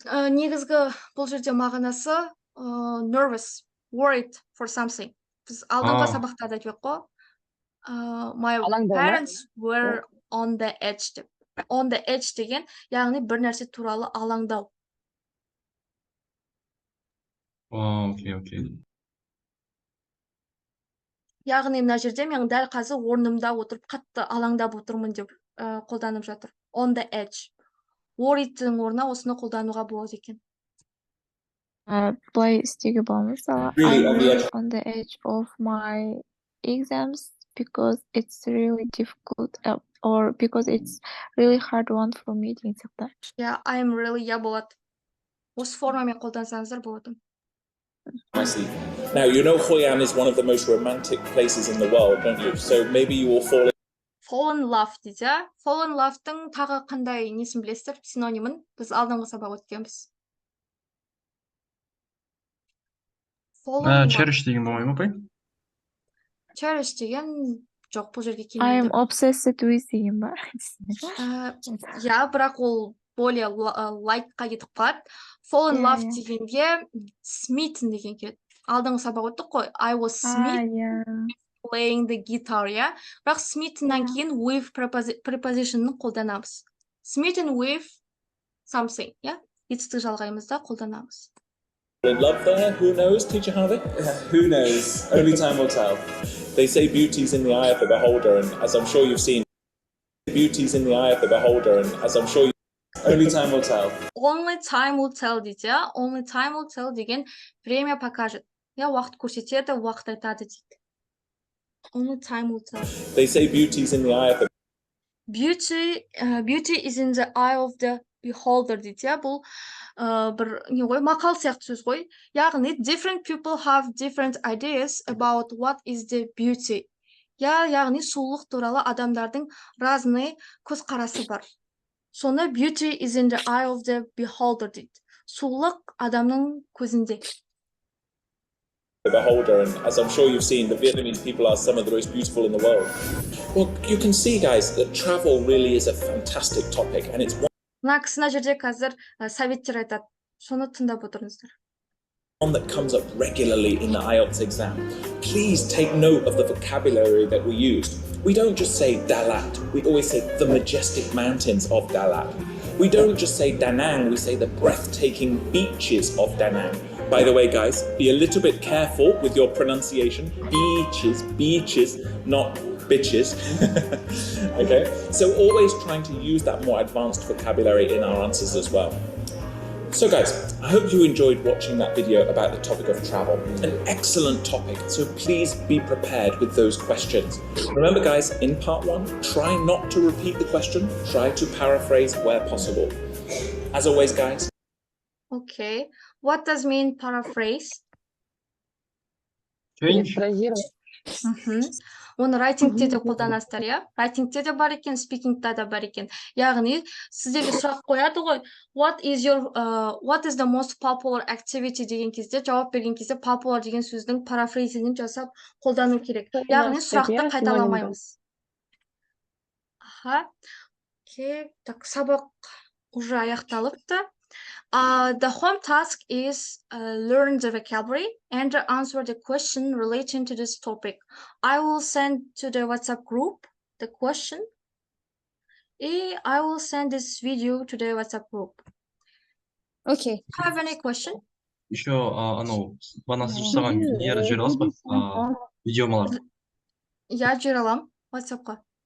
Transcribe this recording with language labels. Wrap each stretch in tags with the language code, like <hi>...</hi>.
<kk>Негізгі бұл жерде мағынасы nervous, worried for something. Біз алдыңғы сабақта да айтып қой.</kk> <en>My parents were on the edge</en> <kk>деп. On the edge деген, яғни бір нәрсе туралы алаңдау.</kk> <en>Okay.</en> <kk>яғни мына жерде мен дәл қазір орнымда отырып қатты алаңдап отырмын деп қолданып жатыр.</kk> <en>On the edge.</en> <kk>Worried'тің орнына осыны қолдануға болады екен. Былай істеуге болады мысалы</kk> <en>Really I'm on the really edge. on the edge of my exams because it's really difficult or because it's really hard one for me</en> <kk>деген сияқты.</kk> <en>Yeah, I'm really, yeah,</en> <kk>болады. Осы формамен қолдансаңыздар болады.</kk> <en>I see. Now, you know Hoi An is one of the most romantic places in the world, don't you? So maybe you will Fall in love</en> <kk>дейді, иә. Fall in love'тың тағы қандай несін білесіздер, синонимін? Біз алдыңғы сабақ өткенбіз.</kk> <en>Fall in love.</en> <kk>Cherish деген болмай ма апай? Cherish деген жоқ, бұл жерге</kk> <en>I'm</en> <kk>келмейді.</kk> <en>obsessed with</en> <kk>деген бар. Я, бірақ ол более лайкқа кетіп қалады. Fall in love дегенге smitten деген келеді. Алдыңғы сабақ өттік қой.</kk> <en>I was smitten playing the guitar,</en> <kk>иә. Бірақ smittenнан кейін with preposition'ын қолданамыз.</kk> <en>Smitten with something, иә.</en> <kk>Етістік жалғаймыз да қолданамыз.</kk> <en>in love there. Who knows, teacher Harvey? Who knows? Only time will tell. They say beauty's in the eye of the beholder, and as I'm sure you've seen, beauty's in the eye of the beholder, and as I'm sure you... Only time will tell. Only time will tell</en> <kk>дейді, иә.</kk> <en>Only time will tell деген</en> <ru>время покажет.</ru> <kk>Я уақыт көрсетеді, уақыт айтады дейді.</kk> <en>Only time will tell. They say beauty's in the eye of the... Beauty is in the eye of the beholder дейді, иә.</en> <kk>Бұл бір не ғой, мақал сияқты сөз ғой. Яғни,</kk> <en>different people have different ideas about what is the beauty.</en> <kk>Яғни, сұлулық туралы адамдардың разный көзқарасы бар. Соны</kk> <en>beauty is in the eye of the beholder</en> <kk>дейді. Сұлулық адамның көзінде.</kk> <en>The beholder, and as I'm sure you've seen, the Vietnamese people are some of the most beautiful in the world. Well, you can see, guys, that travel really is a fantastic topic, and it's</en> <kk>Мына кісіна жерде қазір советтер айтады. Соны тыңдап отырыңыздар.</kk> <en>one that comes up regularly in the IELTS exam. Please take note of the vocabulary that we used. We don't just say Dalat, we always say the majestic mountains of Dalat. We don't just say Da Nang, we say the breathtaking beaches of Da Nang. By the way, guys, be a little bit careful with your pronunciation. Beaches, not bitches. Okay? So always trying to use that more advanced vocabulary in our answers as well. So guys, I hope you enjoyed watching that video about the topic of travel. An excellent topic, so please be prepared with those questions. Remember guys, in part 1, try not to repeat the question, try to paraphrase where possible. As always guys. Okay, what does mean paraphrase? Change.</en> <kk>Оны райтингте де қолданасыздар, иә? Райтингте де бар екен, спикингте де бар екен. Яғни, сіздерге сұрақ қояды ғой, what is the most popular activity деген кезде, жауап берген кезде popular деген сөздің парафрейзingen жасап қолдану керек. Яғни, сұрақты қайталамаймыз. Окей, так, сабақ уже аяқталыпты.</kk> <en>The home task is learn the vocabulary and answer the question relating to this topic. I will send to the WhatsApp group the question. And I will send this video to the WhatsApp group. Okay. Have any question?</en> <kk>Еще анау бағана сіз жасаған нелер жібере аласыз ба? Видеомалар. Я жібере аламын WhatsAppқа.</kk>